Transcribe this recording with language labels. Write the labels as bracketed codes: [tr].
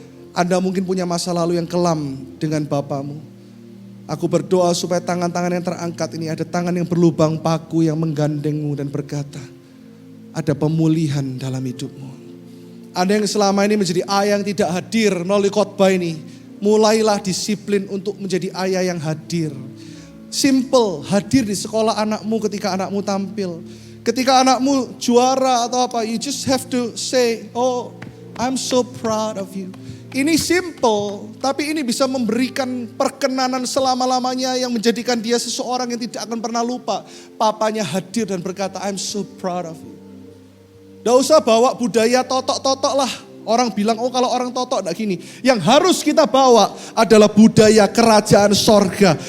[id] Anda mungkin punya masa lalu yang kelam dengan bapamu. Aku berdoa supaya tangan-tangan yang terangkat ini ada tangan yang berlubang paku yang menggandengmu dan berkata, ada pemulihan dalam hidupmu. Anda yang selama ini menjadi ayah yang tidak hadir melalui khotbah ini, mulailah disiplin untuk menjadi ayah yang hadir. Simple, hadir di sekolah anakmu ketika anakmu tampil. Ketika anakmu juara atau apa, [en] you just have to say, oh, I'm so proud of you. [id] Ini simple, tapi ini bisa memberikan perkenanan selama-lamanya yang menjadikan dia seseorang yang tidak akan pernah lupa. Papanya hadir dan berkata, [en] I'm so proud of you. [id] Gak usah bawa budaya totok-totok lah. Orang bilang, oh kalau orang totok enggak gini. Yang harus kita bawa adalah budaya kerajaan sorga.